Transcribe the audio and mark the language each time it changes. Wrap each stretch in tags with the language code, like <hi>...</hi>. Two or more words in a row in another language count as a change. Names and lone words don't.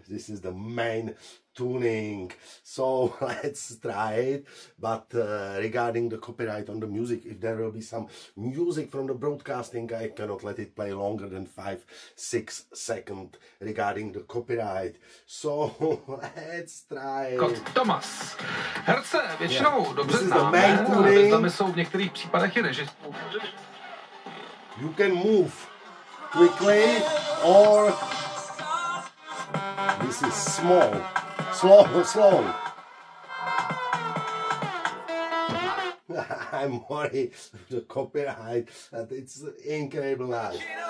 <en>This is the main tuning. So let's try it. But regarding the copyright on the music, if there will be some music from the broadcasting, I cannot let it play longer than 5-6 seconds regarding the copyright. So let's try it. Thomas.</en> <cs>Herce většinou dobře známe, ale tam jsou v některých případech i režisérů.</cs> <en>You can move quickly, or this is slow. I'm worried of the copyright, that it's incredible nice.</en>